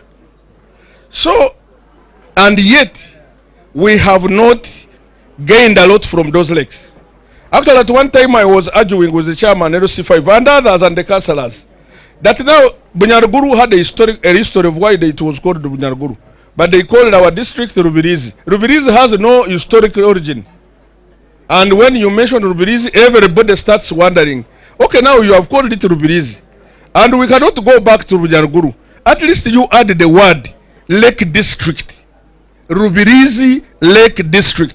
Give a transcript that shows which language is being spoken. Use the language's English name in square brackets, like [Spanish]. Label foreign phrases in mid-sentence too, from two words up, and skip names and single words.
[English] So, and yet, we have not gained a lot from those lakes. Actually, at one time I was arguing with the chairman, LC5, and others and the councillors, that now Bunyaruguru had a history of why it was called Bunyaruguru. But they called our district Rubirizi. Rubirizi has no historical origin. And when you mention Rubirizi, everybody starts wondering, okay, now you have called it Rubirizi, and we cannot go back to Bunyaruguru. At least you add the word Lake District. Rubirizi Lake District.